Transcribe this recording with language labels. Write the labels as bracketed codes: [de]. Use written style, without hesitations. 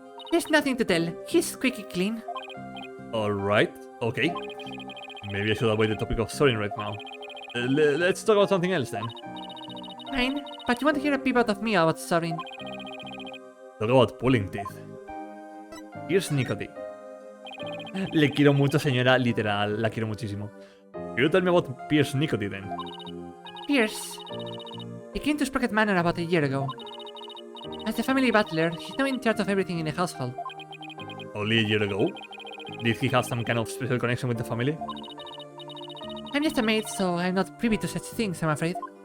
[en] There's nothing to tell. He's squeaky clean. Alright, okay. Maybe I should avoid the topic of Sorin right now. Let's talk about something else then. Fine, but you want to hear a peep out of me about Sorin. Talk about pulling teeth. Here's Nicotine. [es] Le quiero mucho, señora, literal, la quiero muchísimo. [en] You tell me about Pierce Nicotine then. Pierce. He came to Sprocket Manor about a year ago. As the family butler, he's now in charge of everything in the household. Only a year ago? Did he have some kind of special connection with the family? I'm just a maid, so I'm not privy to such things, I'm afraid.